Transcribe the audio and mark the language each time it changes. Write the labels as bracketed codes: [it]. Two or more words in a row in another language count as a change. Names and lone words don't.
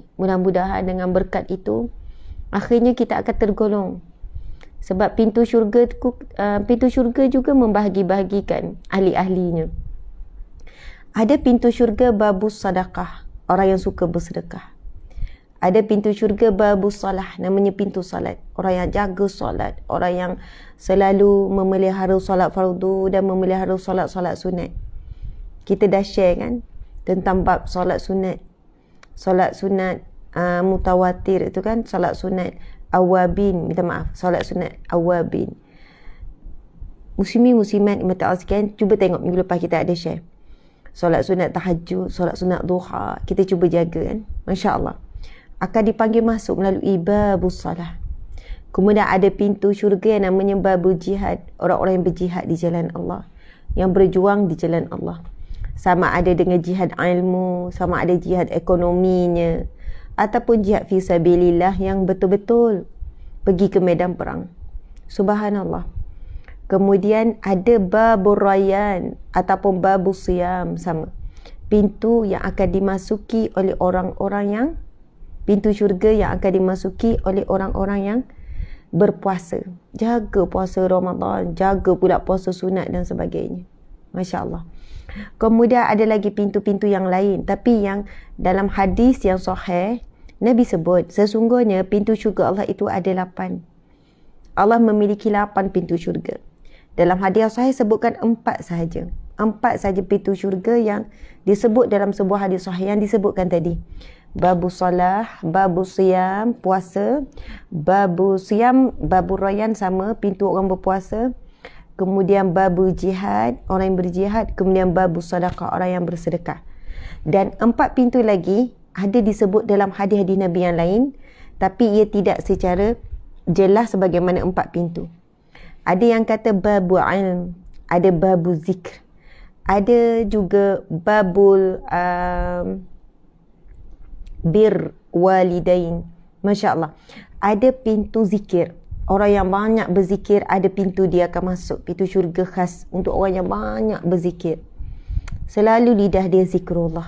[ms] Mudah-mudahan dengan berkat itu, akhirnya kita akan tergolong. Sebab pintu syurga juga membahagi-bahagikan ahli-ahlinya. Ada pintu syurga babus sedekah, orang yang suka bersedekah. Ada pintu syurga [ar] babus salah, [ms] namanya pintu salat, orang yang jaga salat, orang yang selalu memelihara salat fardu dan memelihara salat-salat sunat. Kita dah share kan tentang bab salat sunat. Salat sunat mutawatir itu kan, salat sunat awabin, minta maaf, solat sunat awabin. Muslimin muslimat dimata Allah sekalian, cuba tengok minggu lepas kita ada share solat sunat tahajud, solat sunat duha, kita cuba jaga kan. Masya Allah, akan dipanggil masuk melalui [ar] babus salah. [ms] Kemudian ada pintu syurga yang namanya [ar] babul jihad, [ms] orang-orang yang berjihad di jalan Allah, yang berjuang di jalan Allah. Sama ada dengan jihad ilmu, sama ada jihad ekonominya, ataupun jihad [ar] fi sabilillah [ms] yang betul-betul pergi ke medan perang. Subhanallah. Kemudian ada [ar] babur rayyan [ms] ataupun [ar] babus siyam, [ms] sama. Pintu yang akan dimasuki oleh orang-orang yang, pintu syurga yang akan dimasuki oleh orang-orang yang berpuasa. Jaga puasa Ramadan, jaga pula puasa sunat dan sebagainya. Masya Allah. Kemudian ada lagi pintu-pintu yang lain, tapi yang dalam hadis yang sahih, Nabi sebut, sesungguhnya pintu syurga Allah itu ada 8. Allah memiliki 8 pintu syurga. Dalam hadis sahih sebutkan 4 sahaja. 4 sahaja pintu syurga yang disebut dalam sebuah hadis sahih yang disebutkan tadi. [ar] Babu salah, babu siyam, puasa. Babu siyam, babu rayyan, [ms] sama, pintu orang berpuasa. Kemudian [ar] babu jihad, [ms] orang yang berjihad. Kemudian babu sedekah, orang yang bersedekah. Dan 4 pintu lagi ada disebut dalam hadis-hadis Nabi yang lain, tapi ia tidak secara jelas sebagaimana 4 pintu. Ada yang kata [ar] babu ilm, [ms] ada [ar] babu zikr, [ms] ada juga [ar] babul bir walidain. [ms] Masya Allah. Ada pintu zikir. Orang yang banyak berzikir, ada pintu dia akan masuk. Pintu syurga khas untuk orang yang banyak berzikir. Selalu lidah dia zikrullah.